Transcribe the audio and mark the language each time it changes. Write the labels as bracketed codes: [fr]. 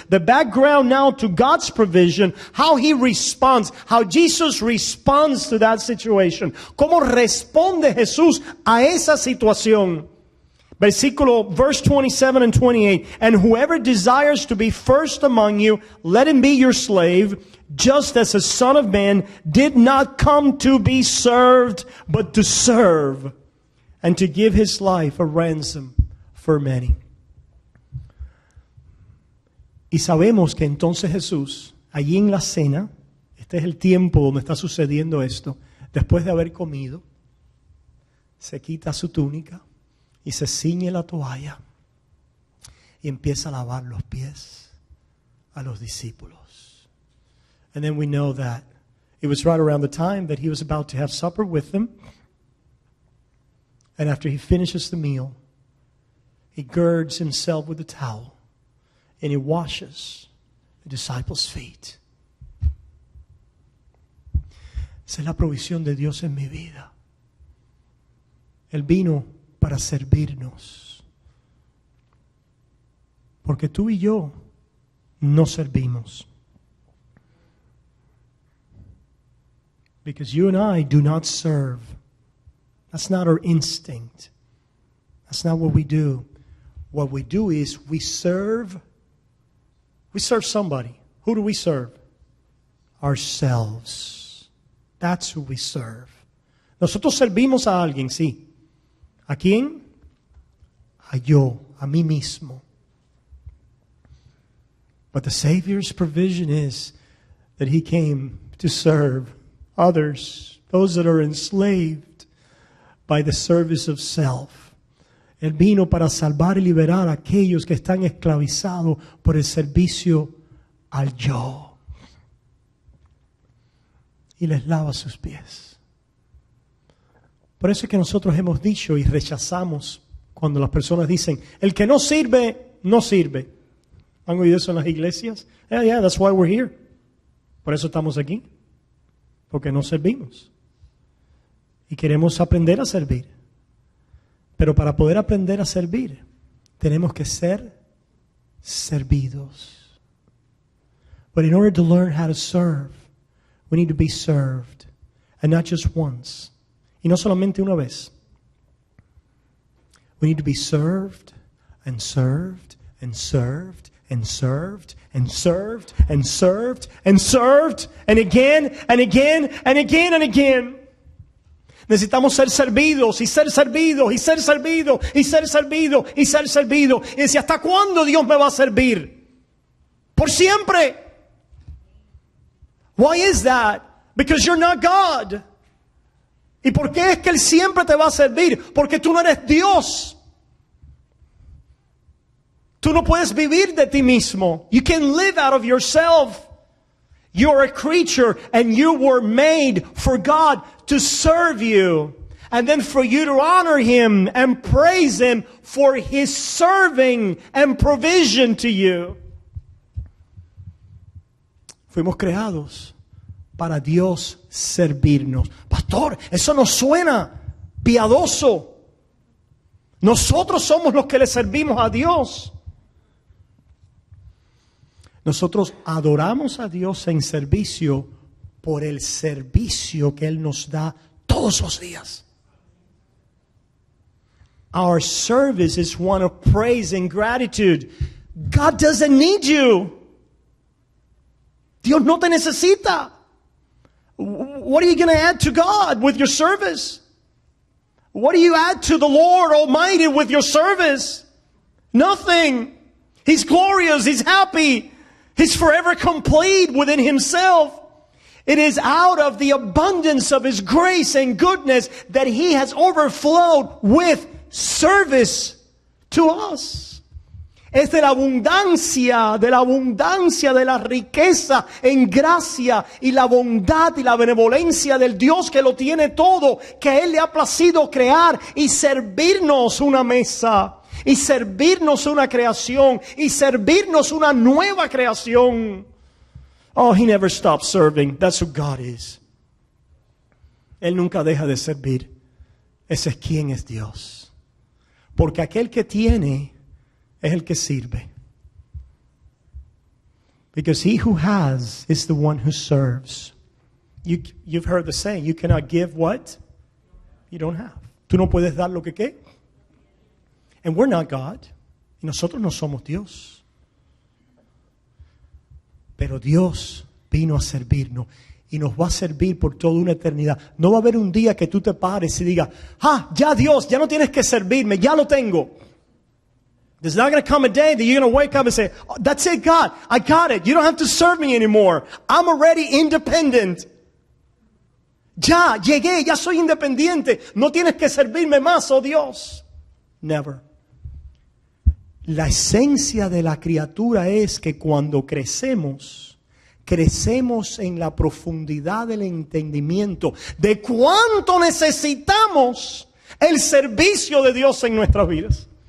[en] The background now to God's provision, how He responds, how Jesus responds to that situation. [es] ¿Cómo responde Jesús a esa situación? [en] Verse 27 and 28. And whoever desires to be first among you, let him be your slave, just as the Son of Man did not come to be served, but to serve, and to give His life a ransom for many. [es] Y sabemos que entonces Jesús, allí en la cena, este es el tiempo donde está sucediendo esto, después de haber comido, se quita su túnica y se ciñe la toalla y empieza a lavar los pies a los discípulos. [en] And then we know that it was right around the time that He was about to have supper with them. And after He finishes the meal, He girds Himself with a towel and He washes the disciples' feet. [es] Esa es la provisión de Dios en mi vida. Él vino para servirnos. Porque tú y yo no servimos. [en] Because you and I do not serve. That's not our instinct. That's not what we do. What we do is we serve. We serve somebody. Who do we serve? Ourselves. That's who we serve. [es] Nosotros servimos a alguien, sí. ¿A quién? A yo, a mí mismo. [en] But the Savior's provision is that He came to serve others, those that are enslaved by the service of self. [es] Él vino para salvar y liberar a aquellos que están esclavizados por el servicio al yo. Y les lava sus pies. Por eso es que nosotros hemos dicho y rechazamos cuando las personas dicen, el que no sirve, no sirve. ¿Han oído eso en las iglesias? [en] Yeah, that's why we're here. [es] Por eso estamos aquí. Porque no servimos. Y queremos aprender a servir. Pero para poder aprender a servir, tenemos que ser servidos. [en] But in order to learn how to serve, we need to be served. And not just once. [es] Y no solamente una vez. [en] We need to be served and served and served and served and served and served and served and again and again and again and again. [es] Necesitamos ser servidos y ser servidos y ser servidos y ser servidos y ser servidos. Y dice, ¿hasta cuándo Dios me va a servir? Por siempre. [en] Why is that? Because you're not God. [es] ¿Y por qué es que Él siempre te va a servir? Porque tú no eres Dios. Tú no puedes vivir de ti mismo. [en] You can live out of yourself. You're a creature and you were made for God to serve you. And then for you to honor Him and praise Him for His serving and provision to you. [es] Fuimos creados para Dios servirnos. Pastor, eso no suena piadoso. Nosotros somos los que le servimos a Dios. Nosotros adoramos a Dios en servicio por el servicio que Él nos da todos los días. [en] Our service is one of praise and gratitude. God doesn't need you. [es] Dios no te necesita. [en] What are you going to add to God with your service? What do you add to the Lord Almighty with your service? Nothing. He's glorious. He's happy. He's forever complete within Himself. It is out of the abundance of His grace and goodness that He has overflowed with service to us. [es] Es de la abundancia de la riqueza en gracia y la bondad y la benevolencia del Dios que lo tiene todo, que a Él le ha placido crear y servirnos una mesa, y servirnos una creación, y servirnos una nueva creación. [en] Oh, He never stops serving. That's who God is. [es] Él nunca deja de servir. Ese es quien es Dios. Porque aquel que tiene es el que sirve. [en] Because he who has is the one who serves. You've heard the saying, you cannot give what you don't have. [es] Tú no puedes dar lo que ¿qué? [en] And we're not God. [es] Y nosotros no somos Dios. Pero Dios vino a servirnos. Y nos va a servir por toda una eternidad. No va a haber un día que tú te pares y digas, ya Dios, ya no tienes que servirme, ya lo tengo. [en] There's not going to come a day that you're going to wake up and say, oh, that's it, God, I got it. You don't have to serve me anymore. I'm already independent. [es] Ya, llegué, ya soy independiente. No tienes que servirme más, oh Dios. [en] Never. [es] La esencia de la criatura es que cuando crecemos en la profundidad del entendimiento de cuánto necesitamos el servicio de Dios en nuestras vidas.